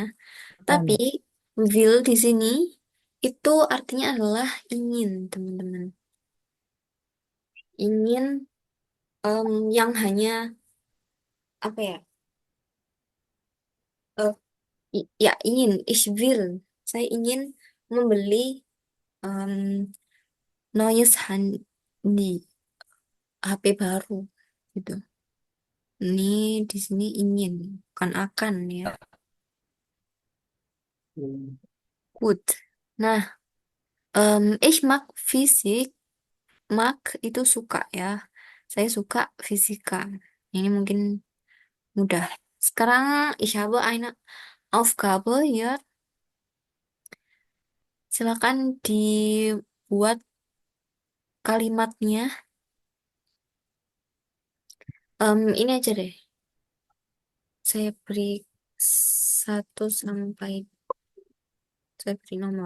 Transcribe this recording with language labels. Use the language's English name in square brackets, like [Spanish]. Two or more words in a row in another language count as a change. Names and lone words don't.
[Indonesian] Tapi Kan? will di sini itu artinya adalah ingin, teman-teman. Ingin yang hanya apa ya? eh, ya ingin, [German] ich will. [Indonesian] Saya ingin membeli em, [German] neues Handy, [Indonesian] HP baru gitu. Ini di sini ingin, bukan akan ya. [English] Good. [Indonesian] Nah, [German] ich mag Physik. [Indonesian] Mag itu suka ya. Saya suka fisika. Ini mungkin mudah. Sekarang [German] ich habe eine Aufgabe [Indonesian] ya. Silakan dibuat kalimatnya. Ini aja deh. Saya beri 1 sampai saya beri nomor.